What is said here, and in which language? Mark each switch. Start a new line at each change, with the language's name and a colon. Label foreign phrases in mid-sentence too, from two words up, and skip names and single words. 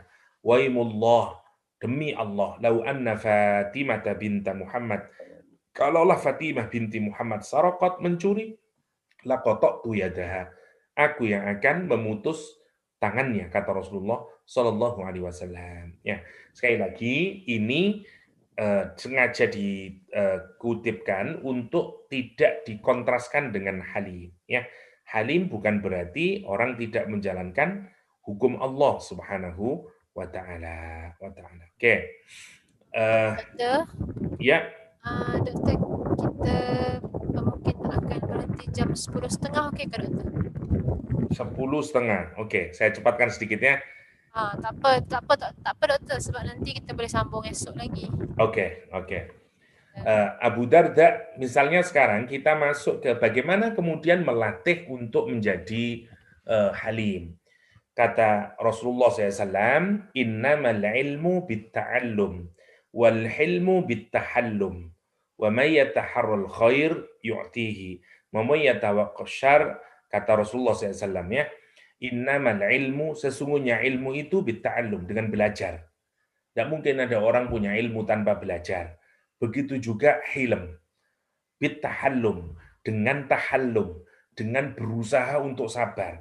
Indonesian: Waimullah, demi Allah,
Arabic: لو أن فاطمة بنت محمد,
Indonesian: kalaulah Fatimah binti Muhammad saraqat mencuri,
Arabic: لقطعت يدها,
Indonesian: aku yang akan memutus tangannya, kata Rasulullah
Arabic: صلى الله عليه وسلم.
Indonesian: Ya, sekali lagi ini sengaja dikutipkan untuk tidak dikontraskan dengan halim. Ya, halim bukan berarti orang tidak menjalankan hukum Allah
Arabic: سبحانه وتعالى.
Indonesian: Oke. Doktor, Ya,
Malay: doktor, kita mungkin akan berhenti jam 10.30, okey ke doktor? 10.30.
Indonesian: Oke, saya cepatkan sedikitnya.
Malay: Tak apa doktor, sebab nanti kita boleh sambung esok lagi.
Indonesian: Oke. Abu Darda, misalnya sekarang kita masuk ke bagaimana kemudian melatih untuk menjadi halim. Kata Rasulullah SAW,
Arabic: إنما العلم بالتعلم، والحلم بالتحلم، ومن يتحر الخير يعطه، ومن يتوق الشر,
Indonesian: kata Rasulullah SAW ya,
Arabic: إنما العلم,
Indonesian: sesungguhnya ilmu itu bitta'allum, dengan belajar. Tidak mungkin ada orang punya ilmu tanpa belajar. Begitu juga hilm, bittahallum, dengan tahallum, dengan berusaha untuk sabar.